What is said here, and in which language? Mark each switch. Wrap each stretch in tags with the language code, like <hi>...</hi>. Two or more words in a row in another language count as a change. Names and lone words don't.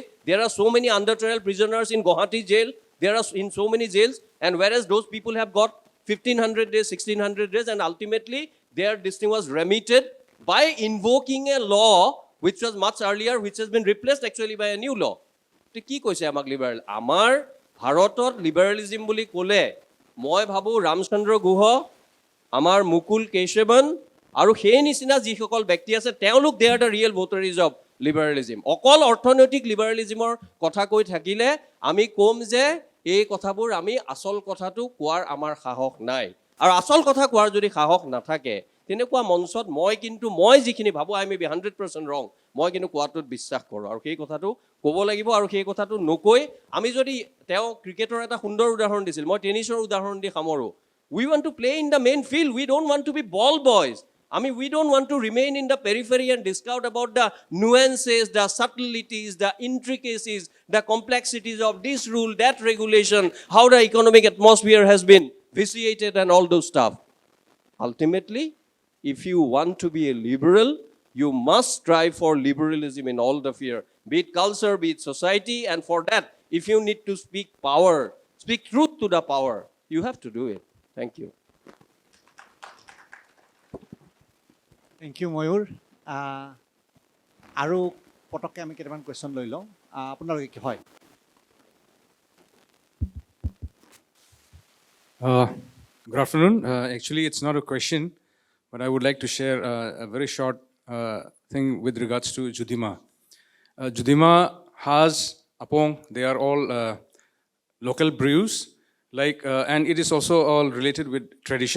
<en>There are so many under trial prisoners in Guwahati jail. There are in so many jails. And whereas those people have got 1500 days, 1600 days, and ultimately this thing was remitted by invoking a law which was much earlier, which has been replaced actually by a new law.</en> <as>তো কি কৈছে আমাক লিবাৰেল? আমাৰ ভাৰতত লিবাৰেলিজিম বুলি ক'লে মই ভাবোঁ ৰামচন্দ্ৰ গুহ, আমাৰ মুকুল কেশৱন আৰু সেই নিচিনা যিসকল ব্যক্তি আছে তেওঁলোক</as> <en>they are the real votaries of liberalism.</en> <as>অকল অৰ্থনৈতিক লিবাৰেলিজিমৰ কথা কৈ থাকিলে আমি ক'ম যে এই কথাবোৰ আমি আচল কথাটো কোৱাৰ আমাৰ সাহস নাই। আৰু আচল কথা কোৱাৰ যদি সাহস নাথাকে তেনেকুৱা মঞ্চত মই যিখিনি ভাবোঁ</as> <en>I may be 100% wrong,</en> <as>মই কিন্তু কোৱাটোত বিশ্বাস কৰোঁ আৰু সেই কথাটো ক'ব লাগিব। আৰু সেই কথাটো নকৈ আমি যদি তেওঁ ক্ৰিকেটৰ এটা সুন্দৰ উদাহৰণ দিছিল, মই টেনিছৰ উদাহৰণ দি সামৰোঁ।</as> <en>We want to play in the main field. We don't want to be ball boys. I mean, we don't want to remain in the periphery and discount about the nuances, the subtleties, the intricacies, the complexities of this rule, that regulation, how the economic atmosphere has been vitiated and all those stuff. Ultimately, if you want to be a liberal, you must strive for liberalism in all the sphere, be it culture, be it society, and for that, if you need to speak power, speak truth to the power, you have to do it. Thank you. Thank you, Mayur.</en> <as>আৰু পটককৈ আমি কেইটামান কুৱেশ্যন লৈ লওঁ। আপোনালোকে কি হয়?</as> <en>Good afternoon. Actually, it's not a question, but I would like to share a very short thing with regards to Judima. Judima, Has, Apong, they are all local brews, and it is also all related with tradition.</en>